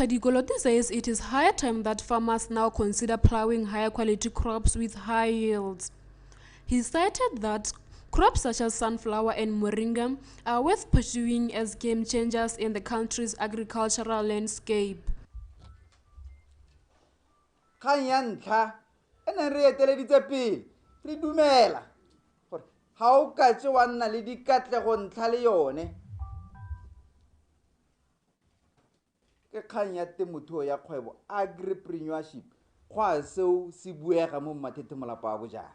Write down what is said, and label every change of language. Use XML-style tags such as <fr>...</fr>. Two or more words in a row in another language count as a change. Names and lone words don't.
<en>Dikoloti says it is high time that farmers now consider plowing higher quality crops with high yields. He cited that crops such as sunflower and moringa are worth pursuing as game changers in the country's agricultural landscape.</en> <tn>Ke kgang ya temothuo ya kgwebo agripreneurship kwa seo se buega mo Matete Mulapabujang.</tn>